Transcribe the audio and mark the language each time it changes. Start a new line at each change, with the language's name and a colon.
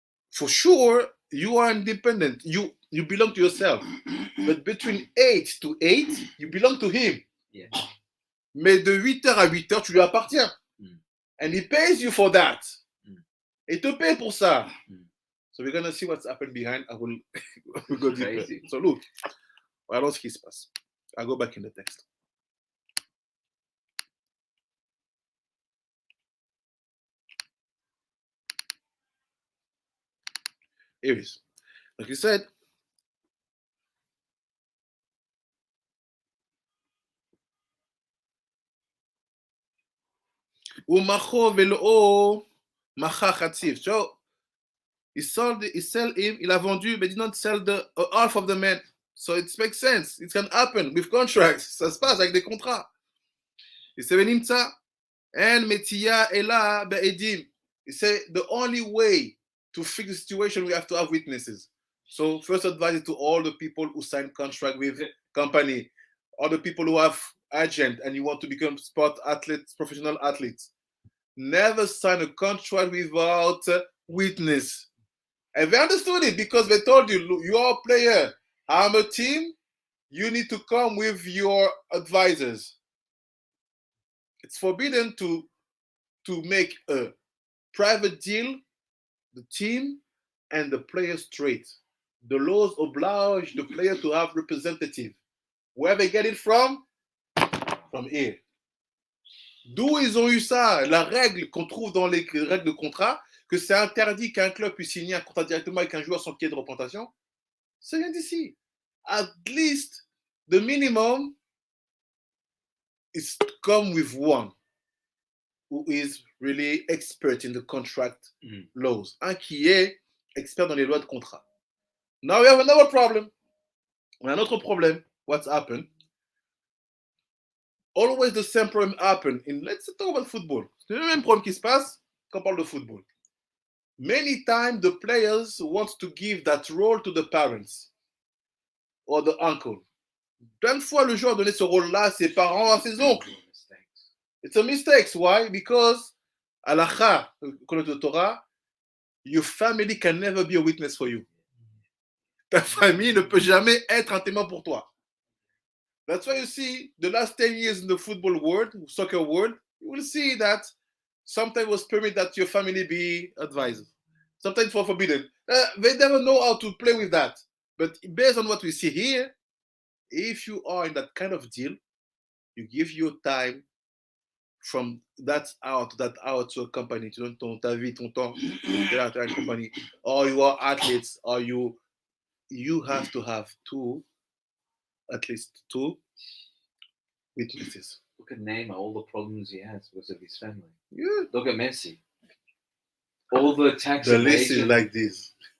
English: For sure, you are independent. You belong to yourself. But between 8 to 8, you belong to him. Yeah.
French: Mais de 8h à 8h, tu lui appartiens.
English: And he pays you for that.
French: Il te paye pour ça.
English: So we're going to see what's happened behind. I will go deeper. Crazy. So look,
French: voilà ce qui se passe.
English: I'll go back in the text. Here it is. Like you said,
Hebrew: Umacho velo macha chatzif.
English: So he sell him.
French: Il a vendu,
English: but did not sell the half of the man. So it makes sense. It can happen with contracts.
French: Ça se passe avec des contrats. Et c'est ונמצא.
Hebrew: And מציאה אלא בעדים.
English: He said the only way to fix the situation, we have to have witnesses. So first advice to all the people who sign contract with company, all the people who have agent and you want to become sport athletes, professional athletes. Never sign a contract without witness. And they understood it because they told you, look, you are a player. I'm a team. You need to come with your advisors. It's forbidden to make a private deal, the team and the player straight. The laws oblige the player to have representative. Where they get it from? From here.
French: D'où ils ont eu ça? La règle qu'on trouve dans les règles de contrat, que c'est interdit qu'un club puisse signer un contrat directement avec un joueur sans qu'il y ait de représentation, ça vient d'ici.
English: At least the minimum is to come with one who is really expert in the contract laws.
French: Un qui est expert dans les lois de contrat.
English: Now we have another problem.
French: On a un autre problème.
English: What's happened? Always the same problem happen in, let's talk about football.
French: C'est le même problème qui se passe quand on parle de football.
English: Many times the players want to give that role to the parents or the uncle.
French: Plein de fois le joueur a donné ce rôle-là à ses parents, à ses oncles.
English: It's a mistake. Why? Because halakha, according to the Torah, your family can never be a witness for you.
French: Ta famille ne peut jamais être un témoin pour toi.
English: That's why you see the last 10 years in the football world, soccer world, you will see that sometimes it was permitted that your family be advised. Sometimes for forbidden. They never know how to play with that. But based on what we see here, if you are in that kind of deal, you give your time from that hour to a company.
French: Tu donnes ta vie, ton temps à une compagnie.
English: Or you are athletes, or you have to have at least two witnesses. Look at Neymar, all the problems he has because of his family. Yeah. Look at Messi. All the tax The list is evasion. like this.